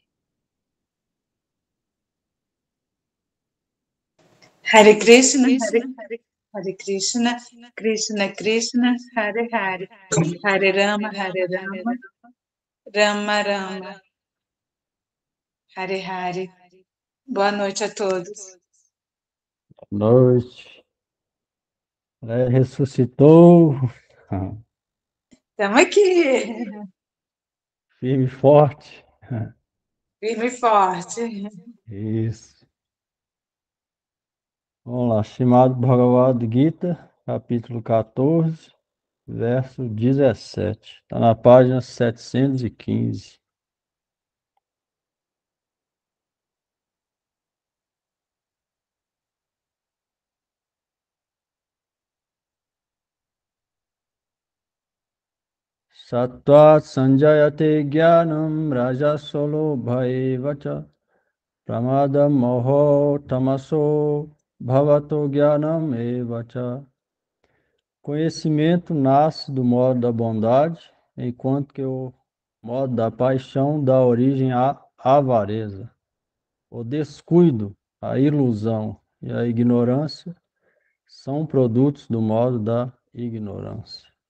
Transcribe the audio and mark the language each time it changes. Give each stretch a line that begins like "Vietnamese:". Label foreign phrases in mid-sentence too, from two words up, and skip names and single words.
Sanskrit: Hare Krishna, Hare Krishna, Krishna Krishna, Hare Hare, Hare Rama, Rama Rama, Hare Hare.
Portuguese: Boa noite a todos. Boa noite. Ressuscitou. Estamos aqui. Firme e forte. Firme e forte. Isso. Vamos lá, Srimad Bhagavad Gita, capítulo 14, verso 17. Está na página 715.
Sanskrit: Sattvat sanjayate jnanam rajasolo bhaivacha pramadam moho tamaso bhavato jnanam evacha.
Portuguese: Conhecimento nasce do modo da bondade, enquanto que o modo da paixão dá origem à avareza. O descuido, a ilusão e a ignorância são produtos do modo da ignorância.